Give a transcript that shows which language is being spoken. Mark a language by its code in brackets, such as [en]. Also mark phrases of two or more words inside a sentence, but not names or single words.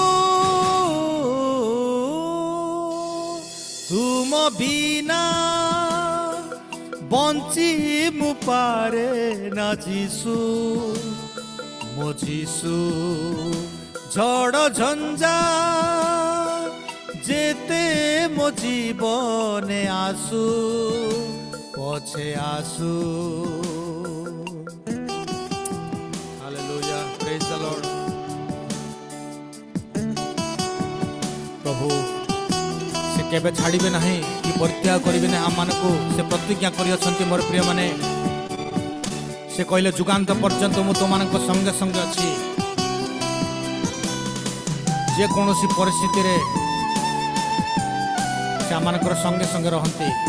[or] ତୁମ ବିନା ବଞ୍ଚି ମୁଁ ପାରେ ନା ଯୀଶୁ ମୋ ଯୀଶୁ ଝଡ଼ ଝଞ୍ଜା ଯେତେ ମୋ ଜୀବନେ ଆସୁ ପଛେ ଆସୁ। [en] Hallelujah, praise the Lord. [or] ପ୍ରଭୁ କେବେ ଛାଡ଼ିବେ ନାହିଁ କି ପରିତ୍ୟାଗ କରିବେ ନାହିଁ ଆମମାନଙ୍କୁ ସେ ପ୍ରତିଜ୍ଞା କରିଅଛନ୍ତି। ମୋର ପ୍ରିୟମାନେ ସେ କହିଲେ ଯୁଗାନ୍ତ ପର୍ଯ୍ୟନ୍ତ ମୁଁ ତୁମମାନଙ୍କ ସଙ୍ଗେ ସଙ୍ଗେ ଅଛି। ଯେକୌଣସି ପରିସ୍ଥିତିରେ ସେ ଆମମାନଙ୍କର ସଙ୍ଗେ ସଙ୍ଗେ ରହନ୍ତି।